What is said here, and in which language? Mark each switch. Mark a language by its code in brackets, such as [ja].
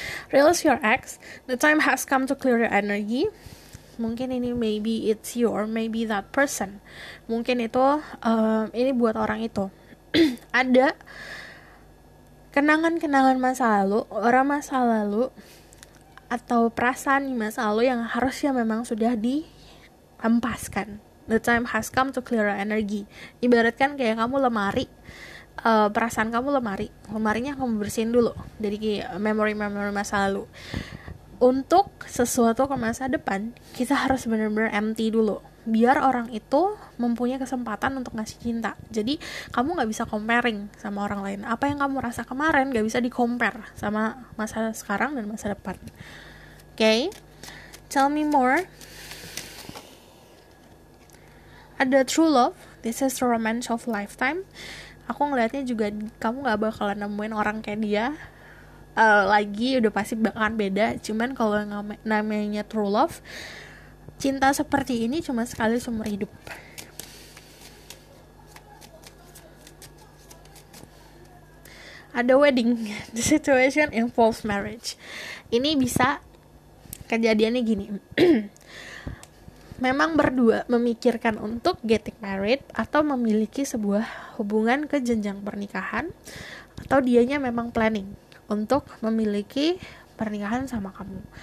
[en] Release your ex, the time has come to clear your energy. [id] Mungkin ini [en] maybe it's you or maybe that person. [id] Mungkin itu ini buat orang itu. Ada kenangan-kenangan masa lalu, orang masa lalu, atau perasaan di masa lalu yang harusnya memang sudah dihempaskan. [en] The time has come to clear your energy. [id] Ibaratkan kayak kamu lemari, perasaan kamu lemarinya kamu bersihin dulu dari memori masa lalu. Untuk sesuatu ke masa depan, kita harus benar-benar empty dulu, biar orang itu mempunyai kesempatan untuk ngasih cinta. Jadi kamu gak bisa comparing sama orang lain. Apa yang kamu rasa kemarin gak bisa di-compare sama masa sekarang dan masa depan. [en] Okay? Tell me more. Ada true love, this is the romance of lifetime. [id] Aku ngelihatnya juga kamu gak bakalan nemuin orang kayak dia lagi, udah pasti bakalan beda. Cuman kalau namanya true love, cinta seperti ini cuma sekali seumur hidup. [en] Ada wedding, the situation involves marriage. [id] Ini bisa kejadiannya gini. Memang berdua memikirkan untuk [en] getting married [id] atau memiliki sebuah hubungan ke jenjang pernikahan, atau dianya memang planning untuk memiliki pernikahan sama kamu.